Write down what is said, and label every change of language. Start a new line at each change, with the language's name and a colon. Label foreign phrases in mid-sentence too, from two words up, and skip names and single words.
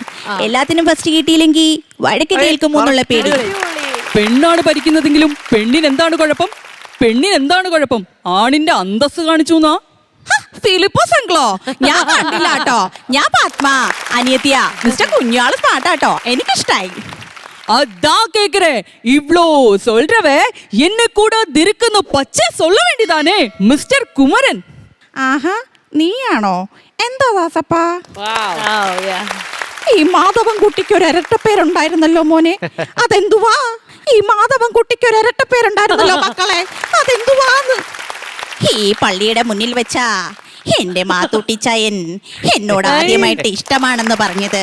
Malayalam: എല്ലാത്തിനും ഫസ്റ്റ് കിട്ടിയില്ലെങ്കിൽ വഴക്ക് കേൾക്കുമോ എന്നുള്ള പേടി. പെണ്ണാണ് ഭരിക്കുന്നതെങ്കിലും പെണ്ണിന് എന്താണ് കുഴപ്പം? പെണ്ണിന് എന്താണ് കുഴപ്പം? ആണിന്റെ അന്തസ് കാണിച്ചു എന്നാ ഫിലിപ്പോസ് അങ്കിളോ? ഞാൻ കണ്ടില്ല കേട്ടോ. ഞാൻ പത്മ അനിയത്തിയ. മിസ്റ്റർ കുഞ്ഞാള് സ്മാർട്ടാട്ടോ, എനിക്കിഷ്ടായി.
Tamil: அதான் கேக்குறேன். இவ்ளோ சொல்றவ என்ன கூட இருக்குன்னு பச்சை சொல்ல வேண்டியதானே மிஸ்டர் குமரன்.
Malayalam: ആഹാ, നീയാണോ? എന്താ ദാസപ്പാ? ഈ മാധവൻ കുട്ടിക്ക് ഒരു ഇരട്ടപ്പേരുണ്ടായിരുന്നല്ലോ മോനെ, അതെന്തുവാ? ഈ മാധവൻ കുട്ടിക്ക് ഒരു ഇരട്ടപ്പേരുണ്ടായിരുന്നല്ലോ മക്കളെ, അതെന്തുവാന്ന്? ഈ പള്ളിയുടെ മുന്നിൽ വെച്ചാ എന്റെ മാത്തൂട്ടിച്ചായൻ എന്നോട് ആദ്യമായിട്ട് ഇഷ്ടമാണെന്ന് പറഞ്ഞത്.